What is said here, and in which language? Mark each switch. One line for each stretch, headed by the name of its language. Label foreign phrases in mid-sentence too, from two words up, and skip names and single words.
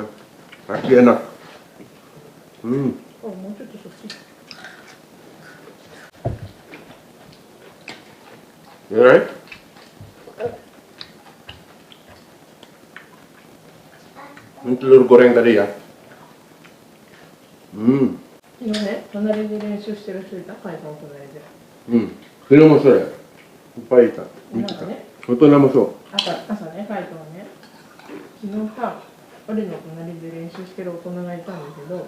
Indonesian: Masih enak. Oh, mau coba sushi. Ya, right? Ini telur goreng tadi ya.
Japanese: 昨日ね、隣で練習してる人いた、会社の隣で。昨日もそれ。いっぱいいた。見てた。大人もそう。朝ね、会社はね、昨日さ、俺の隣で練習してる大人がいたんだけど、